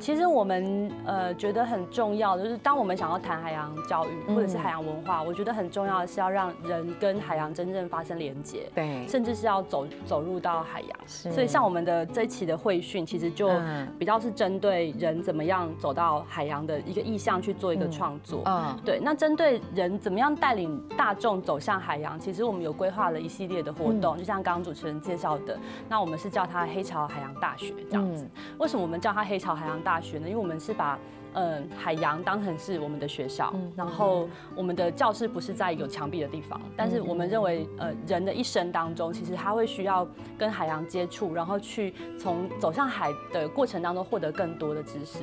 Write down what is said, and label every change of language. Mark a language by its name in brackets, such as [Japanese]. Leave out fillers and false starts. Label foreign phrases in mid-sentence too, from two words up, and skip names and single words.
[Chinese] 其實我們覺得很重要的，就是當我們想要談海洋教育或者是海洋文化，我覺得很重要的是要讓人跟海洋真正發生連結，對，甚至是要走入到海洋。所以像我們的這一期的會訓，其實就比較是針對人怎麼樣走到海洋的一個意向去做一個創作。對，那針對人怎麼樣帶領大眾走向海洋，其實我們有規劃了一系列的活動，就像剛剛主持人介紹的，那我們是叫它黑潮海洋大學這樣子。為什麼我們叫它黑潮海洋大學呢？因為我們是把海洋当成是我们的学校，然后我们的教室不是在有墙壁的地方，但是我们认为人的一生当中，其实他会需要跟海洋接触，然后去从走向海的过程当中获得更多的知识。